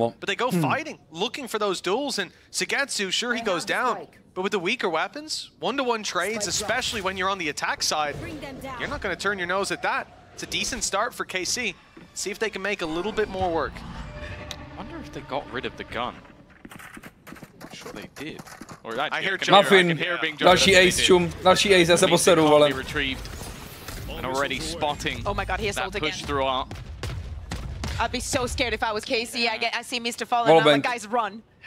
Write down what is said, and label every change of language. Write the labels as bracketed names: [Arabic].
[English] But they go fighting, looking for those duels, and Sagetsu, sure, he goes down. But with the weaker weapons, one-to-one trades, especially when you're on the attack side, you're not going to turn your nose at that. It's a decent start for KC. See if they can make a little bit more work. I wonder if they got rid of the gun. I'm sure they did. Or I hear [Czech] Muffin, další ace čum, další ace, já se poseru, vole. [English] And already spotting that push throughout. I'd be so scared if I was KC. I see Mr. Fallen and I'm like, guys, run.